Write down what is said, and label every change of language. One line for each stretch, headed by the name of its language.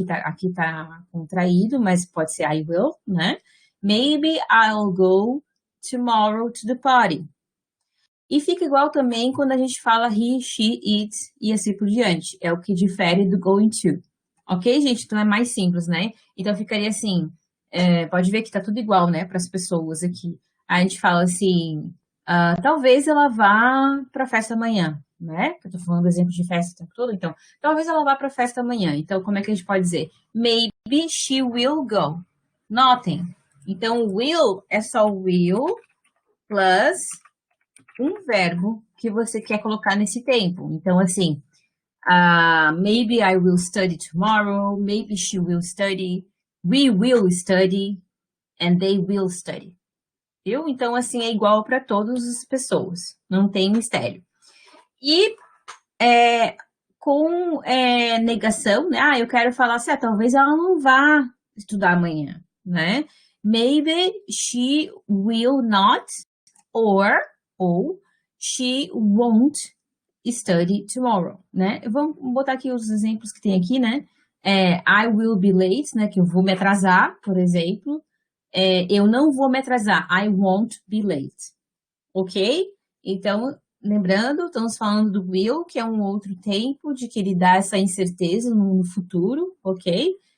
Portuguese: Aqui tá contraído, mas pode ser
English: I will,
Portuguese: né?
English: Maybe I'll go tomorrow to the party.
Portuguese: E fica igual também quando a gente fala
English: he, she, it
Portuguese: e assim por diante. É o que difere do going to. Ok, gente? Então é mais simples, né? Então ficaria assim, pode ver que tá tudo igual, né, para as pessoas aqui. A gente fala assim, talvez ela vá para a festa amanhã, né? Eu tô falando exemplo de festa o tempo todo, então, talvez ela vá para a festa amanhã. Então, como é que a gente pode dizer?
English: Maybe she will go.
Portuguese: Notem. Então, will é só will plus um verbo que você quer colocar nesse tempo. Então, assim,
English: maybe I will study tomorrow, maybe she will study, we will study, and they will study.
Portuguese: Viu? Então, assim, é igual para todas as pessoas. Não tem mistério. E com negação, né? Eu quero falar assim, talvez ela não vá estudar amanhã, né?
English: Maybe she will not, ou she won't study tomorrow, né?
Portuguese: Vamos botar aqui os exemplos que tem aqui, né?
English: I will be late,
Portuguese: né? Que eu vou me atrasar, por exemplo. Eu não vou me atrasar.
English: I won't be late.
Portuguese: Ok? Então, lembrando, estamos falando do will, que é um outro tempo de que ele dá essa incerteza no futuro, ok?